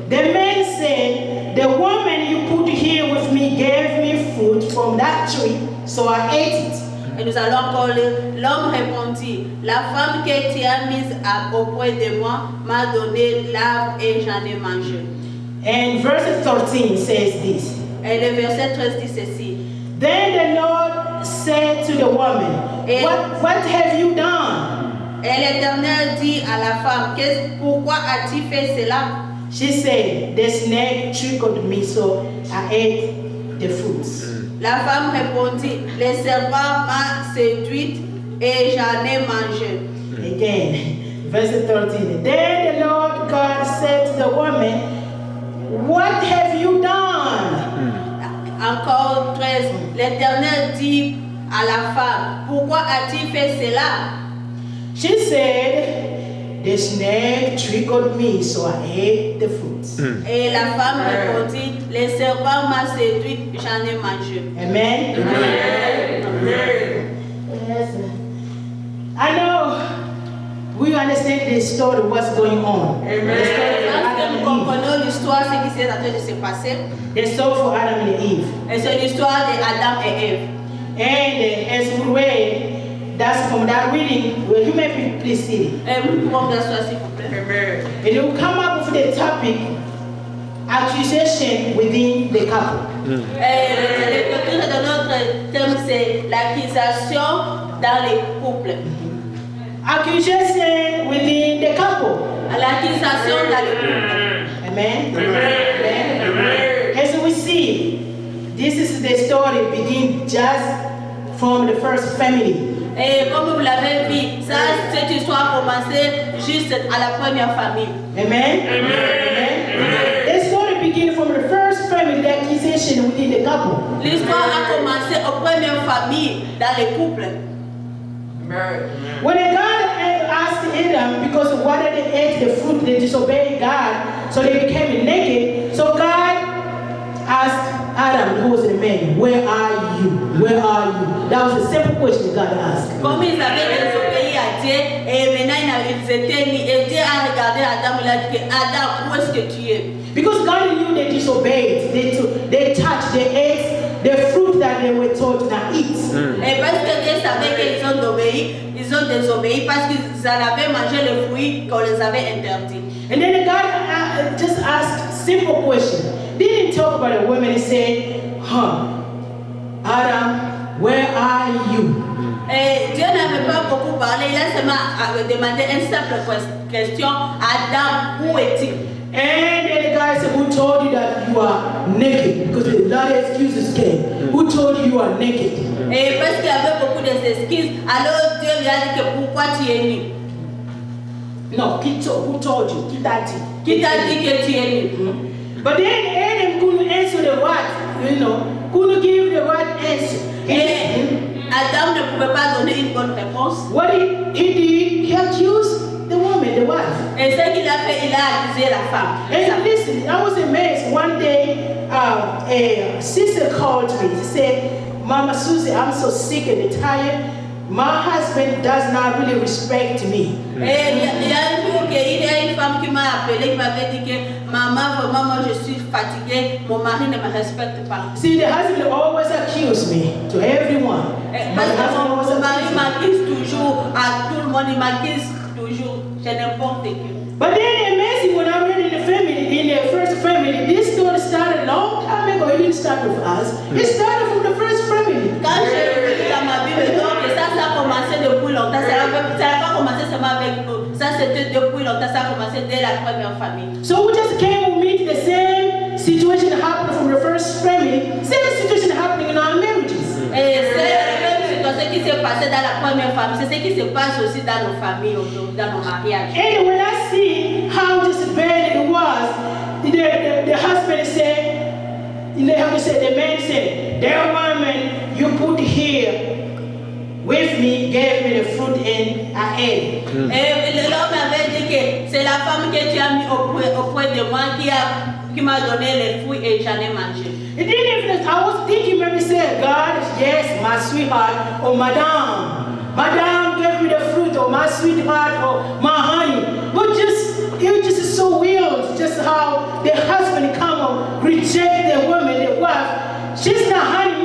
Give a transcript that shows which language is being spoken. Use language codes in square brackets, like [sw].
[en] The man said, the woman you put here with me gave me fruit from that tree, so I ate it. [fr] Et nous allons encore lire. L'homme répondit, la femme que tu as mise auprès de moi m'a donné l'arbre et j'en ai mangé. [en] And verse 13 says this. [fr] Et le verset 13 dit ceci. [en] Then the Lord said to the woman, what have you done? [fr] Et l'Éternel dit à la femme, pourquoi as-tu fait cela? [en] She said, the snake trickled me, so I ate the fruits. [fr] La femme répondit, le serpent m'a séduite et j'en ai mangé. [en] Again, verse 13. Then the Lord God said to the woman, what have you done? [fr] Encore 13. L'Éternel dit à la femme, pourquoi as-tu fait cela? [en] She said, the snake trickled me, so I ate the fruits. [fr] Et la femme répondit, le serpent m'a séduite, j'en ai mangé. [en] Amen. Yes. I know we understand the story, what's going on. The story of Adam [fr] Nous [en] and [fr] comprenons l'histoire, ce qui s'est en train de se passer. [en] Eve. The story for Adam and Eve. [fr] Et c'est l'histoire d'Adam et Ève. [en] And as we read, that's from that reading, well, you may be please see it. [fr] Et vous pouvez vous asseoir s'il vous plaît. [en] And it will come up with the topic, accusation within the couple. [fr] Et le titre de notre thème, c'est l'accusation dans les couples. [en] Accusation within the couple. [fr] à l'accusation dans le couple. [en] Amen. Amen. As we see, this is the story begin just from the first family. [fr] Et comme vous l'avez vu, ça, cette histoire a commencé juste à la première famille. [en] Amen. Amen. The story begin from the first family, the accusation within the couple. [fr] L'histoire a commencé aux premières familles dans les couples. [en] When God asked Adam, because of what they ate the fruit, they disobeyed God, so they became naked. So God asked Adam, who was the man, where are you? Where are you? That was a simple question God asked. [fr] Comme ils avaient désobéi à Dieu, et maintenant ils étaient mis, et Dieu a regardé Adam, il a dit, Adam, où est-ce que tu es? [en] Because God knew they disobeyed, they touched, they ate the fruit that they were told to eat. [fr] Et parce que Dieu savait qu'ils ont désobéi parce qu'ils avaient mangé le fruit qu'on les avait interdit. [en] And then God just asked simple question. Didn't talk about the woman and say, Adam, where are you? [fr] Et Dieu n'avait pas beaucoup parlé, il a seulement demandé une simple question, Adam, où es-tu? [en] And then the guy said, who told you that you are naked? Because a lot of excuses came. Who told you you are naked? [fr] Et parce qu'il y avait beaucoup d'excuses, alors Dieu lui a dit que pourquoi tu es nu? [en] No, who told you? [fr] Qui t'a dit? Qui t'a dit que tu es nu? [en] But then Adam couldn't answer the right, couldn't give the right answer. [fr] Adam ne pouvait pas donner une bonne réponse. [en] What he did, he accused the woman, the wife. [fr] Et ce qu'il a fait, il a accusé la femme. [en] And listen, I was amazed. One day, a sister called me. She said, Mama Susie, I'm so sick and tired. My husband does not really respect me. [fr] Et il y a une femme qui m'a appelé, qui m'avait dit que maman, vraiment, moi je suis fatiguée, mon mari ne me respecte pas. [en] See, the husband always accused me to everyone. [fr] Parce que mon mari m'accuse toujours à tout le monde, il m'accuse toujours, c'est n'importe qui. [en] But then amazing when I read in the family, in the first family, this story started a long time ago. It didn't start with us. It started from the first family. [fr] Quand j'ai lu dans ma Bible, donc ça a commencé depuis longtemps. Ça n'a pas commencé seulement avec nous. Ça c'était depuis longtemps. Ça a commencé dès la première famille. [en] So we just came to meet the same situation happening from the first family, same situation happening in our marriages. [fr] Et c'est la même situation qui s'est passée dans la première famille. C'est ce qui se passe aussi dans nos familles, dans nos mariages. [en] And when I see how just bad it was, the husband said, the man said, that woman you put here with me gave me the fruit and I ate. [fr] Et l'homme avait dit que c'est la femme que tu as mis auprès de moi qui m'a donné les fruits et j'en ai mangé. [en] And then even I was thinking, maybe say, God, yes, my sweetheart, or Madame gave me the fruit, or my sweetheart, or my honey. But it was just so weird, just how the husband come and reject the woman, the wife. She's not honey.